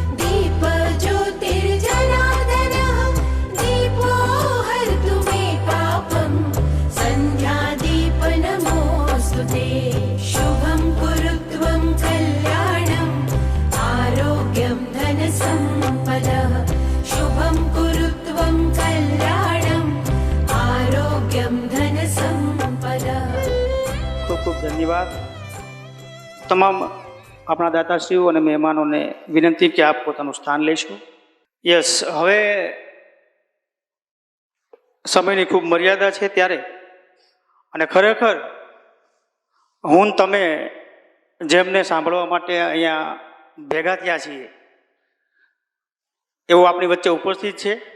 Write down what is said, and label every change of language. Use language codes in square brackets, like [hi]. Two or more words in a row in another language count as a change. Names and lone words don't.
[sa] दीपज्योतिर्जनार्दनः दीपो हर्तु मे पापं सन्ध्यादीपनमोऽस्तु ते शुभं कुरुत्वं कल्याणं आरोग्यं धनसम्पदः शुभं कुरुत्वं कल्याणं आरोग्यं धनसम्पदः. [gu] ખૂબ ખૂબ ધન્યવાદ. તમામ આપણા દાતાશ્રીઓ અને મહેમાનોને વિનંતી કે આપ પોતાનું સ્થાન લેશો. યસ, હવે સમયની ખૂબ મર્યાદા છે, ત્યારે અને ખરેખર હું ને તમે જેમને સાંભળવા માટે અહીંયા ભેગા થયા છીએ એવું આપણી વચ્ચે ઉપસ્થિત છે.